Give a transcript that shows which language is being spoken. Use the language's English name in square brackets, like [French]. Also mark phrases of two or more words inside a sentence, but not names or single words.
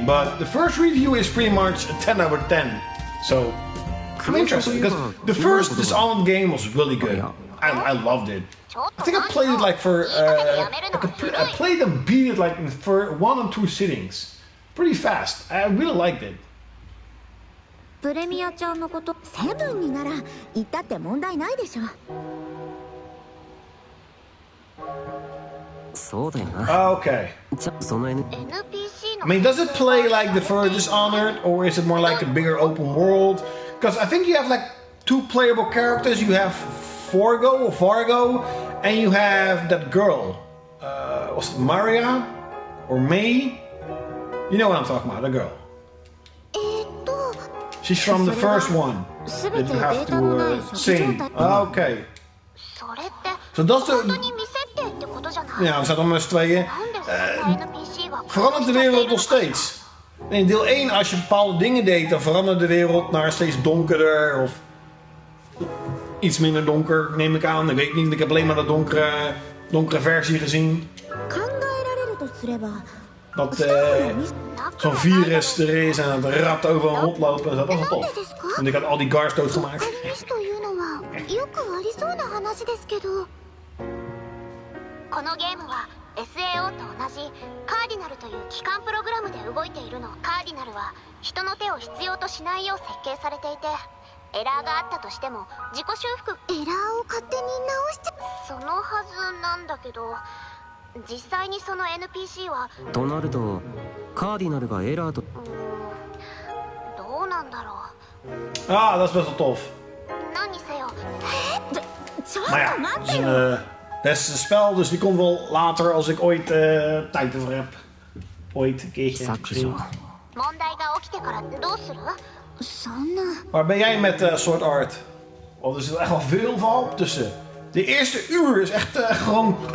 [English] But the first review is pretty much a 10 out of 10. So I'm interested because the first Dishonored game was really good. I loved it. I think I played it like for I played and beat it like for 1 or 2 sittings, pretty fast. I really liked it. [Japanese] プレミアちゃんのことセブンになら言ったって問題ないでしょ。 [English] Okay. I mean, does it play like the first Dishonored, or is it more like a bigger open world? Because I think you have like 2 playable characters. You have Fargo, and you have that girl. Was it Maria or May? You know what I'm talking about, the girl. She's from the first one that you have to sing. [Dutch] Okay. So dat is de... Ja, we zaten met z'n tweeën. Verandert de wereld nog steeds? In deel 1, als je bepaalde dingen deed, dan verandert de wereld naar steeds donkerder of iets minder donker, neem ik aan. Ik weet niet, ik heb alleen maar de donkere versie gezien. Dat zo'n virus er is en het rat overal rondlopen. Dat was wel tof. En ik had al die guards doodgemaakt. [Japanese] このゲームは SAO と同じカーディナルという機関プログラムで動いているの。カーディナルは人の手を必要としないよう設計されていて、エラーがあったとしても自己修復。エラーを勝手に直しちゃそのはずなんだけど、実際にその NPC はとなるとカーディナルがエラーとどうなんだろう。 [Dutch] Ah, dat is best wel tof. [Japanese] 何にせよ。ちょっと待 [Dutch] ってよ。Beste spel, dus die komt wel later als ik ooit tijd ervoor heb. Ooit een keertje misschien. Waar ben jij met Sword Art? Oh, er zit echt wel veel van tussen. De eerste uur is echt gewoon...